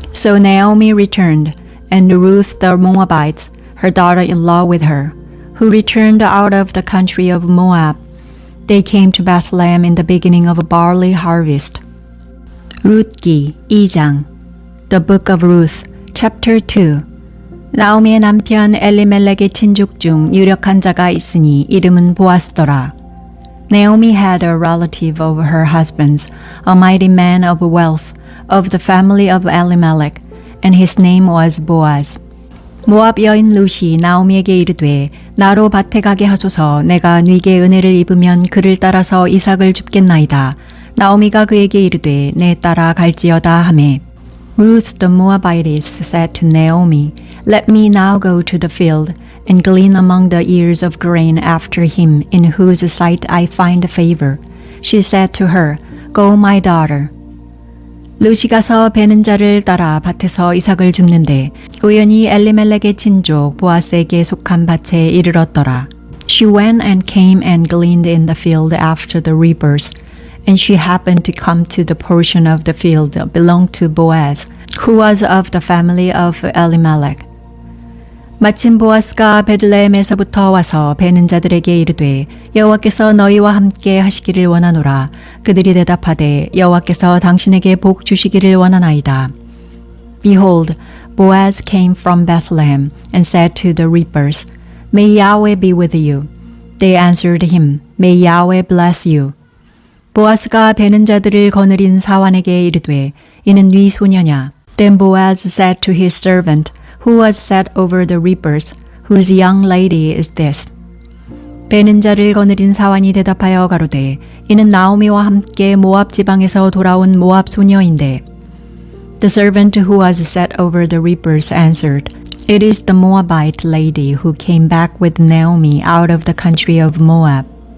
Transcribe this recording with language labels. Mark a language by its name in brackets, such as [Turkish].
[English] So Naomi returned, and Ruth the Moabite, her daughter-in-law with her, who returned out of the country of Moab. They came to Bethlehem in the beginning of a barley harvest. [Korean] 룻기 2장 [English] The Book of Ruth, Chapter 2. [Korean] 나오미의 남편 엘리멜렉의 친족 중 유력한 자가 있으니 이름은 보아스더라. [English] Naomi had a relative of her husband's, a mighty man of wealth, of the family of Elimelech, and his name was Boaz. [Korean] 모압 여인 룻이 나오미에게 이르되 나로 밭에 가게 하소서. 내가 네게 은혜를 입으면 그를 따라서 이삭을 줍겠나이다. 나오미가 그에게 이르되 내 따라 갈지어다 하매. [English] Ruth the Moabitess said to Naomi, Let me now go to the field and glean among the ears of grain after him in whose sight I find favor. She said to her, Go, my daughter. [Korean] 룻이 가서 베는 자를 따라 밭에서 이삭을 줍는데 우연히 엘리멜렉의 친족 보아스에게 속한 밭에 이르렀더라. [English] She went and came and gleaned in the field after the reapers. And she happened to come to the portion of the field that belonged to Boaz, who was of the family of Elimelech. [Korean] 마침 보아스가 베들레헴에서부터 와서 베는 자들에게 이르되 여호와께서 너희와 함께 하시기를 원하노라. 그들이 대답하되 여호와께서 당신에게 복 주시기를 원하나이다. [English] Behold, Boaz came from Bethlehem and said to the reapers, May Yahweh be with you. They answered him, May Yahweh bless you. [Korean] 보아스가 베는 자들을 거느린 사환에게 이르되 이는 네 소녀냐. [English] Then Boaz said to his servant, who was set over the reapers, whose young lady is this? [Korean] 베는 자를 거느린 사환이 대답하여 가로되 이는 나오미와 함께 모압 지방에서 돌아온 모압 소녀인데. [English] The servant who was set over the reapers answered, It is the Moabite lady who came back with Naomi out of the country of Moab.